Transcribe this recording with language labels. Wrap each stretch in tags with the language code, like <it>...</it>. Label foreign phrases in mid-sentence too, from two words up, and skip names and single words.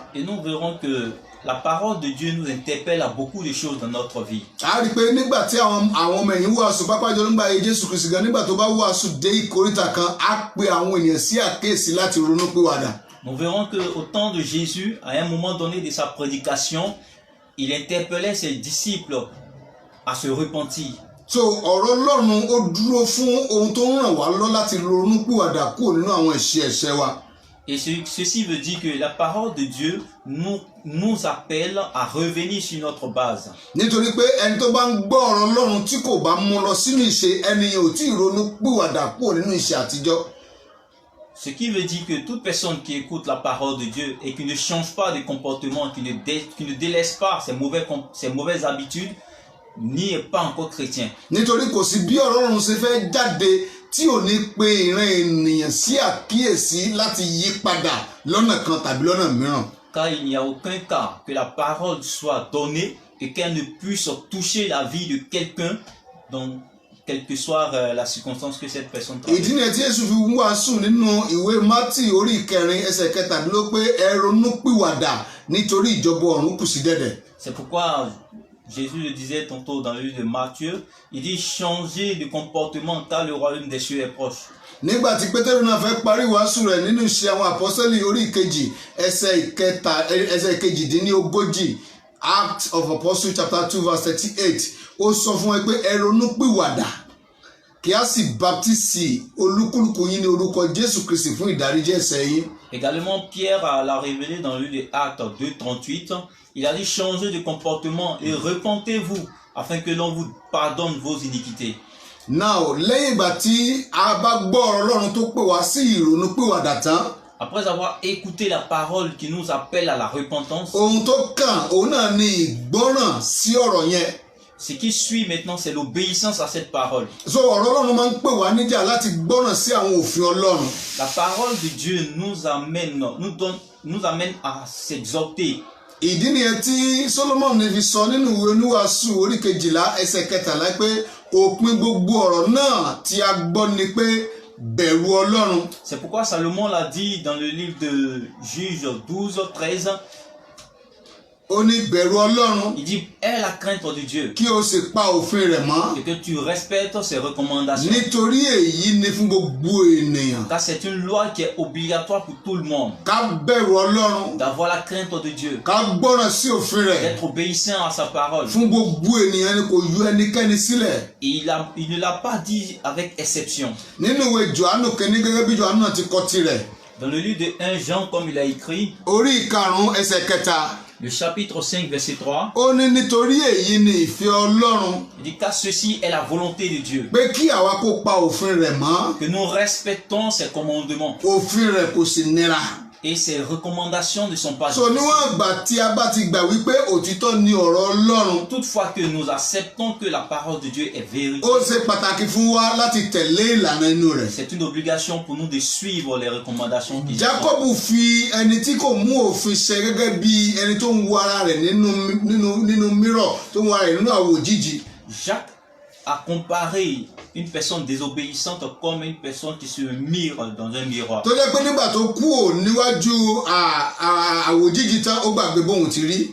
<fr>Et nous verrons que la parole de Dieu nous interpelle à beaucoup de choses dans notre vie.</fr> <yo>a rí i pé nígbà tí àwọn ọmọ ẹ̀yìn wàásù pápá jọ nígbà ayé Jésù Kristi gan nígbà tó bá wàásù dé ìkóríta kan á pe àwọn ènìyàn sí àkéèsí láti ronú pìwàdà.</yo> <fr>Nous verrons que au temps de Jésus, à un moment donné de sa prédication, il interpellait ses disciples à se repentir.</fr> <yo>so ọ̀rọ̀ Ọlọ́run ó dúró fún ohun tó ń ràn wá lọ láti ronú pìwàdà kúrò nínú àwọn ẹ̀ṣẹ̀ wa.</yo> <fr>Et ceci veut dire que la parole de Dieu nous appelle à revenir sur notre base.</fr> <yo>nítorí pé ẹni tó bá ń gbọ́ ọ̀rọ̀ Ọlọ́run tí kò bá mú lọ sínú ìṣe ẹni ò tí ì ronú pìwàdà kúrò nínú ìṣe àtijọ́.</yo> <fr>Ce qui veut dire que toute personne qui écoute la parole de Dieu et qui ne change pas de comportement, qui ne délaisse pas ses mauvaises habitudes, n'y est pas encore chrétien.</fr> <yo>nítorí kò sí bí ọ̀rọ̀ Ọlọ́run ṣe fẹ́ jáde tí ò ní pe ìran ènìyàn sí àkíyèsí láti yí padà lọ́nà kan tàbí lọ́nà mìíràn.</yo> <fr>Car il n'y a aucun cas que la parole soit donnée et qu'elle ne puisse toucher la vie de quelqu'un, donc quelle que soit la circonstance que cette personne traverse.</fr> <yo>ìdí nìyẹn tí Jésù fi wàásù nínú ìwé Mátì orí 4 ẹsẹ̀ 17 pé ẹ ronú pìwàdà nítorí ìjọba ọ̀run kù sí dẹ̀dẹ̀.</yo> <fr>C'est pourquoi Jésus le disait tantôt dans le livre de Matthieu, il dit changer de comportement car le royaume des cieux est proche.</fr> <yo>nígbà tí Pétérù náà fẹ́ parí wàásù rẹ̀ nínú Iṣẹ́ àwọn Àpọ́sítélì orí 2 ẹsẹ̀ 18</yo> <en>Acts of Apostles chapter 2 verse 38</en> <yo>ó sọ fún ẹ pé ẹ ronú pìwàdà kí a sì baptisi olúkúlùkù yín ní orúkọ Jésù Kristi fún ìdáríjì ẹ̀ṣẹ̀ yín.</yo> <fr>Également, Pierre l'a révélé dans le livre des Actes 2:38. Il a dit changer de comportement et repentez-vous afin que l'on vous pardonne vos iniquités.</fr> <yo>now lẹ́yìn ìgbà tí a bá gbọ́ ọ̀rọ̀ Ọlọ́run tó pè wá sí ìrònúpìwàdà tán.</yo> <fr>Après avoir écouté la parole qui nous appelle à la repentance,</fr> <yo>ohun tó kàn òun náà ni ìgbọ́ràn sí ọ̀rọ̀ yẹn.</yo> <fr>ce qui suit maintenant, c'est l'obéissance à cette parole.</fr> <yo>so ọ̀rọ̀ Ọlọ́run máa ń pè wá níjà láti gbọ́ràn sí àwọn òfin Ọlọ́run.</yo> <fr>La parole de Dieu nous amène à s'exhorter.</fr> <yo>ìdí nìyẹn tí Solomon fi sọ nínú ìwé Oníwàásù orí 12 ẹsẹ̀ 13 pé òpin gbogbo ọ̀rọ̀ náà tí a gbọ́ ni pé bẹ̀rù Ọlọ́run.</yo> <fr>C'est pourquoi Salomon l'a dit dans le livre de Juges 12-13.</fr> <yo>ó ní bẹ̀rù Ọlọ́run.</yo> <fr>Il dit, aie la crainte de Dieu</fr> <yo>kí o sì pa òfin rẹ̀ mọ́.</yo> <fr>et que tu respectes ses recommandations.</fr> <yo>nítorí èyí ni fún gbogbo ènìyàn.</yo> <fr>Car c'est une loi qui est obligatoire pour tout le monde.</fr> <yo>ká bẹ̀rù Ọlọ́run.</yo> <fr>D'avoir la crainte de Dieu.</fr> <yo>ká gbọ́ràn sí òfin rẹ̀.</yo> <fr>D'être obéissant à sa parole.</fr> <yo>fún gbogbo ènìyàn ni kò yọ ẹnikẹ́ni sílẹ̀.</yo> <fr>Et il ne l'a pas dit avec exception.</fr> <yo>nínú ìwé Jòhánù kìíní gẹ́gẹ́ bí Jòhánù náà ti kọ tirẹ̀.</yo> <fr>Dans le livre de 1 Jean, comme il a écrit,</fr> <yo>orí 5 ẹsẹ̀ 3.</yo> <fr>le chapitre 5, verset 3,</fr> <yo>ó ní nítorí èyí ni ìfẹ́ Ọlọ́run.</yo> <fr>il dit car ceci est la volonté de Dieu,</fr> <yo>pé kí àwa kó pa òfin rẹ̀ mọ́.</yo> <fr>que nous respectons ses commandements</fr> <yo>òfin rẹ̀ kò sì nira.</yo> <fr>et ses recommandations ne sont pas so difficiles.</fr> <yo>níwọ̀n ìgbà tí a bá ti gbà wípé òtítọ́ ni ọ̀rọ̀ Ọlọ́run.</yo> <fr>Toutefois que nous acceptons que la parole de Dieu est vérité,</fr> <yo>ó ṣe pàtàkì fún wa láti tẹ̀lé ìlànà inú rẹ̀.</yo> <fr>c'est une obligation pour nous de suivre les recommandations qui sont.</fr> <yo>Jákọ́bù fi ẹni tí kò mú òfin ṣẹ gẹ́gẹ́ bí ẹni tó ń wo ara rẹ̀ nínú mírọ̀ tó ń wo ara rẹ̀ nínú àwòjíji.</yo> <fr>Jacques a comparé une personne désobéissante comme une personne qui se mire dans un miroir.</fr> <yo>tó jẹ́ pé nígbà tó kúrò níwájú àwòjíji tán ó gbàgbé bóun ti rí.</yo>